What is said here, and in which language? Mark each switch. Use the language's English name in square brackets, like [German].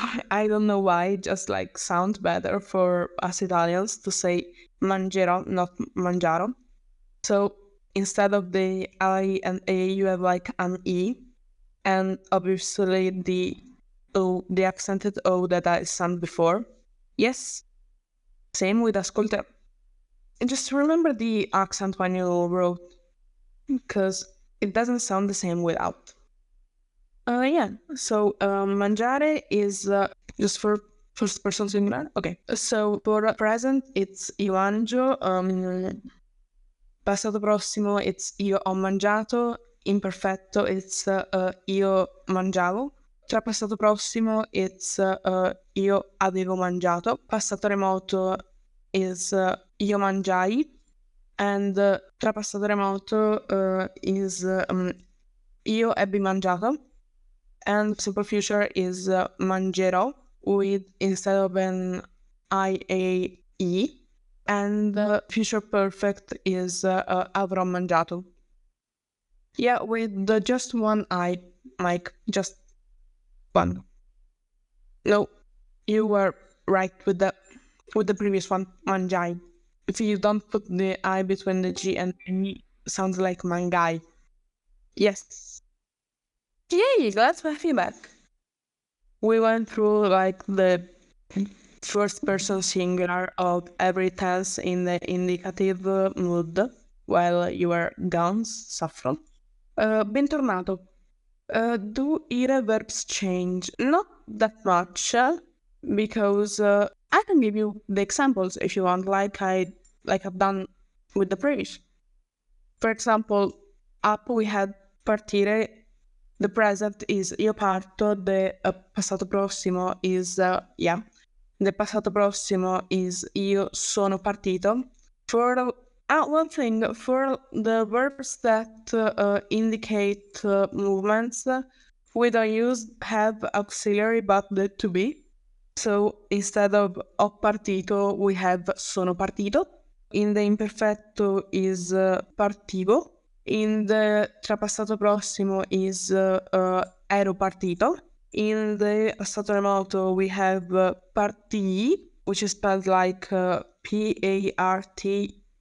[English] I don't know why, just like sounds better for us Italians to say mangerò, not mangiaro. So instead of the I and A, you have like an E, and obviously the O, the accented O that I sang before. Yes, same with ascolterò. And just remember the accent when you wrote, because it doesn't sound the same without. Yeah, so mangiare is just for First person singular? Okay. So for present, it's [Italian] io mangio. [English] Passato prossimo, it's [Italian] io ho mangiato. [English] Imperfetto, it's [Italian] io mangiavo. [English] Tra passato prossimo, it's [Italian] io avevo mangiato. [English] Passato remoto is [Italian] io mangiai. [English] And tra passato remoto is [Italian] io ebbi mangiato. [English] And simple future is mangerò with instead of an IAE. And future perfect is [Italian] avrò mangiato. [English] Yeah, with just one I, Mike, just one. No, you were right with the previous one, mangiai. If you don't put the I between the G and E, sounds like mangai. Yes. Yay, glad to have you back. We went through like the first person singular of every tense in the indicative mood while you were gone, Saffron. [Italian] Bentornato. [English] Do either verbs change? Not that much, because I can give you the examples if you want, like I've done with the previous. For example, up we had partire. The present is [Italian] io parto. [English] The passato prossimo is yeah. The passato prossimo is [Italian] io sono partito. [English] For one thing, for the verbs that indicate movements, we don't use have auxiliary but the to be. So instead of [Italian] ho partito, [English] we have [Italian] sono partito. [English] In the imperfetto is partivo. In the trapassato prossimo is [Italian] ero partito. [English] In the passato remoto we have partii, which is spelled like P-A-R-T-E-E.